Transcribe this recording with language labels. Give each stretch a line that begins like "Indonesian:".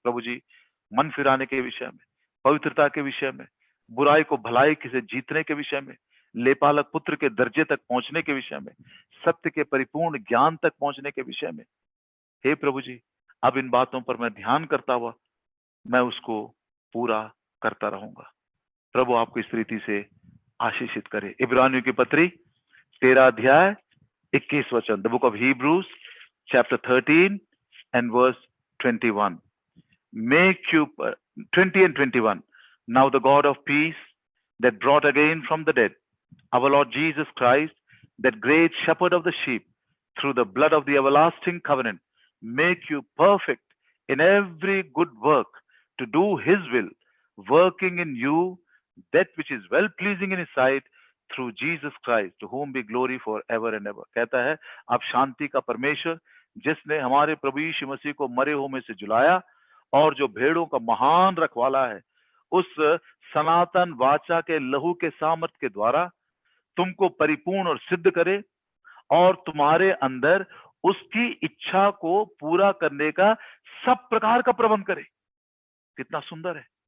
Hindi: प्रभु जी मन फिराने के विषय में, पवित्रता के विषय में, बुराई को भलाई से जीतने के विषय में, लेपालक पुत्र के दर्जे तक पहुंचने के विषय में, सत्य के परिपूर्ण ज्ञान तक पहुंचने के विषय में, हे प्रभु जी अब इन बातों पर मैं ध्यान करता हुआ मैं उसको पूरा करता रहूंगा। प्रभु आपको इस रीति से आशीषित करे। इब्रानियों की पत्री 13 अध्याय 21 वचन,
English: The book of Hebrews chapter 13 and verse 21. Make you 20 and 21. Now the God of peace that brought again from the dead our Lord Jesus Christ, that great shepherd of the sheep, through the blood of the everlasting covenant, make you perfect in every good work to do his will, working in you that which is well pleasing in his sight, through Jesus Christ, to whom be glory forever and ever.
Hindi: कहता है आप शांति का परमेश्वर जिसने हमारे प्रभु यीशु मसीह को मरे हुए में से जुलाया और जो भेड़ों का महान रखवाला है, उस सनातन वाचा के लहू के सामर्थ्य के द्वारा तुमको परिपूर्ण और सिद्ध करे और तुम्हारे अंदर उसकी इच्छा को पूरा करने का सब प्रकार का प्रबंध करे। कितना सुंदर है।